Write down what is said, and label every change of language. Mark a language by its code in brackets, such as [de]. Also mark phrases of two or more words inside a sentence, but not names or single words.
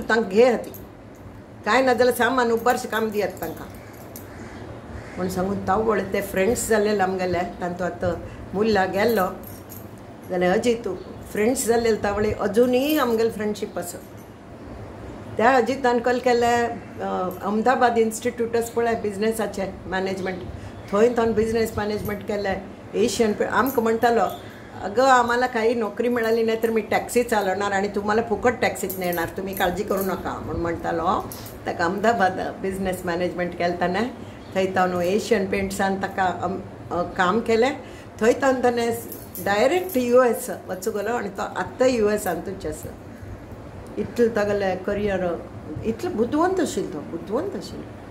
[kok] तांकां घे हाती कांय ना जाल्यार सामान उबारशें काम दियात तांकां म्हूण सांगून तावळ ते फ्रेंड्स जाल्ले आमगेले तांतू आतां मुल्ला गेल्लो जाल्यार अजीत फ्रेंड्स जाल्ले तावळे अजुनूय आमगेली फ्रेंडशीप आसा त्या अजितान कल केलें अहमदाबाद इन्स्टिट्यूट आसा पळय बिजनेसाचें मॅनेजमेंट थंय ताणें बिजनेस मॅनेजमेंट केलें एशियन आमकां म्हणटालो [mr] अगं आम्हाला काही नोकरी मिळाली नाही तर मी टॅक्सी चालवणार आणि तुम्हाला फुकट टॅक्सीत नेणार तुम्ही काळजी करू नका [kok] म्हणून म्हणटालो ताका अहमदाबाद [en] business management [kok] केलताना थंय ताणें एशियन पेंट्सान ताका काम केलें थंय ताणें डायरेक्ट US वचूं गेलो आनी तो आत्तां USांतूच आसा इतलें तागेलें करियर इतलो बुद्धवंत आशिल्लो तो बुद्धवंत आशिल्लो